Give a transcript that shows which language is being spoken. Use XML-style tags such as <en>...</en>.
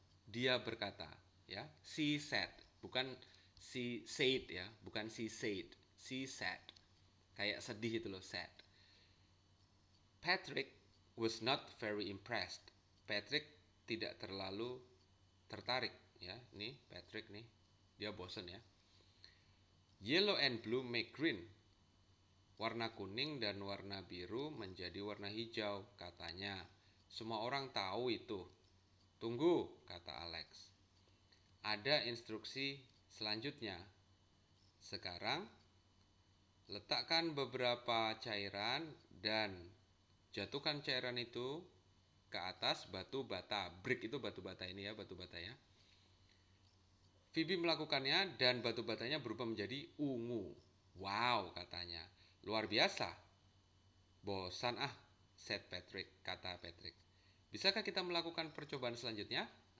<id>Dia berkata, ya,</id> <en>she said,</en> <id>bukan she said ya, bukan she said, she said. Kayak sedih itu loh,</id> <en>sad. Patrick was not very impressed.</en> <id>Patrick tidak terlalu tertarik ya. Nih Patrick nih, dia bosen ya.</id> <en>Yellow and blue make green.</en> <id>Warna kuning dan warna biru menjadi warna hijau, katanya. Semua orang tahu itu. Tunggu, kata Alex. Ada instruksi selanjutnya. Sekarang, letakkan beberapa cairan dan jatuhkan cairan itu ke atas batu bata. Brick itu batu bata ini ya, batu bata ya. Phoebe melakukannya dan batu batanya berubah menjadi ungu. Wow, katanya. Luar biasa. Bosan ah,</id> <en>said</en> <id>Patrick, kata Patrick. Bisakah kita melakukan percobaan selanjutnya?</id>